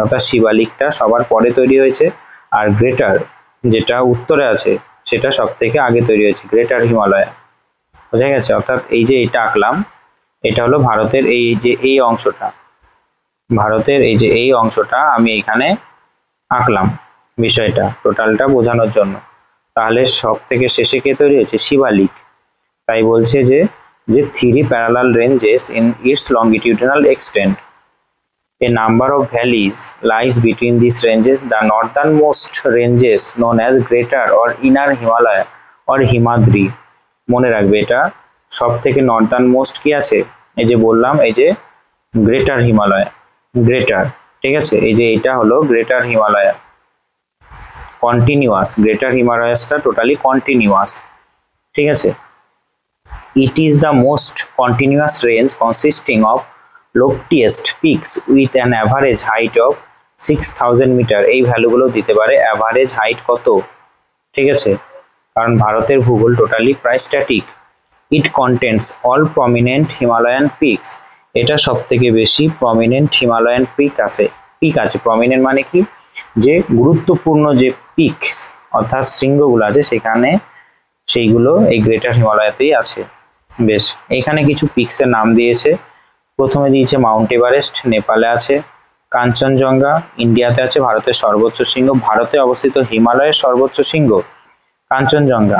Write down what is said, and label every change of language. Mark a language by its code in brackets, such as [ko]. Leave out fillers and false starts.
[bn] অর্থাৎ শিবালিকটা সবার পরে তৈরি হয়েছে, আর গ্রেটার যেটা উত্তরে আছে সেটা সব থেকে আগে তৈরি হয়েছে, গ্রেটার হিমালয়, বোঝা গেছে। অর্থাৎ এই যে এটা আঁকলাম, এটা হলো ভারতের এই যে এই অংশটা, ভারতের এই যে এই অংশটা আমি এখানে আঁকলাম বিষয়টা টোটালটা বোঝানোর জন্য। তাহলে সব থেকে শেষে কে তৈরি হয়েছে? শিবালিক। তাই বলছে যে [en] 3 parallel ranges in its longitudinal extent. A number of valleys lies between these ranges. The northernmost ranges known as Greater or Inner Himalaya or Himadri. [bn] মনে রাখবে এটা সব থেকে নর্দার্ন মোস্ট কি আছে, এই যে বললাম, এই যে গ্রেটার হিমালয়, গ্রেটার, ঠিক আছে। এই যে এটা হলো greater Himalaya, continuous, greater হিমালয়াসটা totally continuous, ঠিক আছে। [en] It is the most continuous range consisting of loftiest peaks with an average height of 6000 metre. [bn] এই ভ্যালুগুলো দিতে পারে, অ্যাভারেজ হাইট কত, ঠিক আছে, কারণ ভারতের ভূগোল টোটালি প্রায় static. [en] It contains all prominent Himalayan peaks. [bn] এটা সব থেকে বেশি প্রমিনেন্ট হিমালয়ান পিক আছে, প্রমিনেন্ট মানে কি, যে গুরুত্বপূর্ণ যে পিকস অর্থাৎ শৃঙ্গগুলো আছে সেখানে, সেইগুলো এই গ্রেটার হিমালয়াতেই আছে। বেশ, এখানে কিছু পিক্সের নাম দিয়েছে। প্রথমে দিয়েছে মাউন্ট এভারেস্ট, নেপালে আছে, কাঞ্চনজঙ্ঘা ইন্ডিয়াতে আছে, ভারতের সর্বোচ্চ শৃঙ্গ, ভারতে অবস্থিত হিমালয়ের সর্বোচ্চ শৃঙ্গ কাঞ্চনজঙ্ঘা।